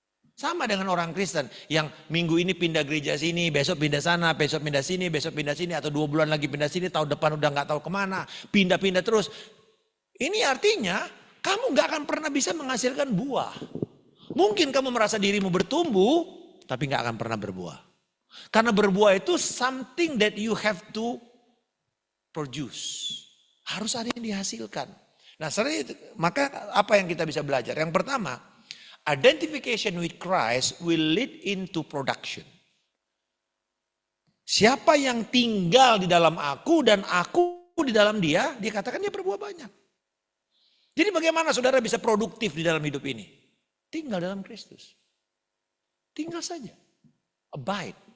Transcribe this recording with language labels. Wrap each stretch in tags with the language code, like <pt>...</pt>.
<id>Sama dengan orang Kristen yang minggu ini pindah gereja sini, besok pindah sana, besok pindah sini, besok pindah sini, atau 2 bulan lagi pindah sini, tahun depan udah gak tahu kemana, pindah-pindah terus. Ini artinya kamu gak akan pernah bisa menghasilkan buah. Mungkin kamu merasa dirimu bertumbuh, tapi gak akan pernah berbuah. Karena berbuah itu</id> <en>something that you have to produce.</en> <id>Harus ada yang dihasilkan. Nah, maka apa yang kita bisa belajar? Yang pertama,</id> <en>identification with Christ will lead into production.</en> <id>Siapa yang tinggal di dalam aku dan aku di dalam dia, dia katakan dia berbuah banyak. Jadi bagaimana saudara bisa produktif di dalam hidup ini? Tinggal dalam Kristus. Tinggal saja. Abide.</id>